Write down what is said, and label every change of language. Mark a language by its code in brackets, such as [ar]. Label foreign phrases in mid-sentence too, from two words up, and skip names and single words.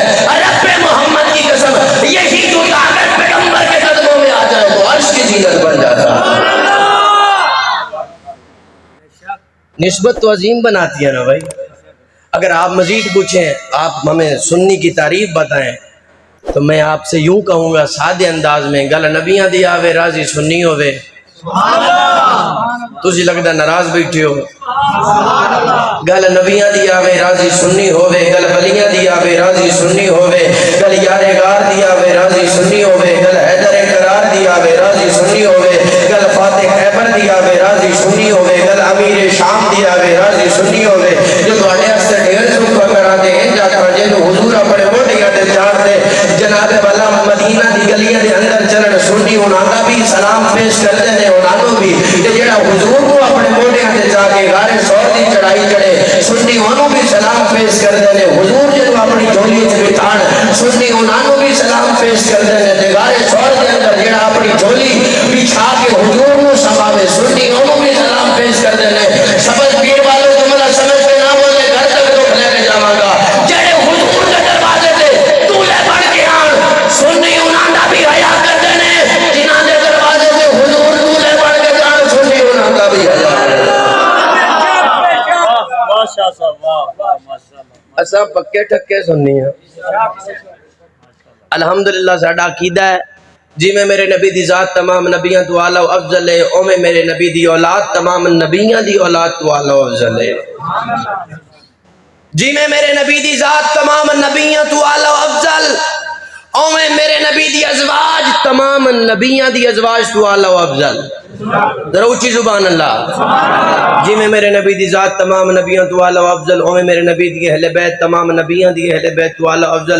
[ur] رب محمد کی قسم یہی جوتا اگر پیغمبر کے قدموں میں آ جائے تو عرش کی زینت بن جاتا ہے۔ نسبت تو عظیم بناتی ہے نا بھائی۔ اگر آپ مزید پوچھیں، آپ ہمیں سنی کی تعریف بتائیں تو میں آپ سے یوں کہوں گا سادے انداز میں، [pa] گل نبیاں دی آوے راضی سنی ہوئے، تسی لگدا ناراض بیٹھے ہو، گل نبیاں دی آوے راضی سنی ہوئے، گل ولیاں دی آوے راضی سنی ہوئے، گل یار غار دی آوے راضی سنی ہوئے، گل حیدر قرار دی آوے راضی سنی ہوئے، گل فاتح خیبر دی آوے راضی سنی ہوئے، گل امیر شام دی آوے راضی سنی ہوئے، جو تواڈے واسطے ڈھیر سکھ کرا دے انج آکھاں جنوں حضور اپنے موڈیاں تے چاڑ دے، جناب والا مدینہ دی گلیاں دے اندر چلن سنی انہاں دا بھی سلام پیش کردے نے، انہاں نوں بھی تے جڑا حضور کو اپنے موڈیاں تے چا کے غار سور دی چڑھائی چڑھے سنی انہوں بھی سلام پیش کردے نے، حضور جنوں اپنی جھولی وچ بٹھان سنی انہاں نوں بھی سلام پیش کردے نے، تے غار سور دے اندر جڑا اپنی جھولی بچھا کے حضور نوں سماوے سنی انہوں بھی سلام پیش کردے نے۔ سبز پیر والوں جملہ سمجھ کے نہ بولے گھر تک دکھ لے کے جاواں گا، جڑے حضور دے دروازے تے دولے بن کے آن سنی انہاں دا بھی حیا کردے نے، جنہاں دے دروازے تے حضور دولے بن کے جان سنی انہاں دا بھی حیا اساں پکے ٹھکے سننی ہیں۔ الحمدللہ ساڈا عقیدہ ہے جی میں میرے نبی دی ذات تمام نبیاں تو اعلیٰ و افضل ہے، او میں میرے نبی دی اولاد تمام نبیاں دی اولاد تو اعلیٰ و افضل ہے، جی میں میرے نبی دی ذات تمام نبیاں تو اعلیٰ و افضل، او میں میرے نبی دی ازواج تمام نبیاں دی ازواج تو اعلیٰ و افضل، ذرا اونچی زبان اللہ، جی میں میرے نبی دی ذات تمام نبیوں تو اعلیٰ و افضل، او میں میرے نبی دی اہل بیت تمام نبیوں دی اہل بیت تو اعلیٰ و افضل۔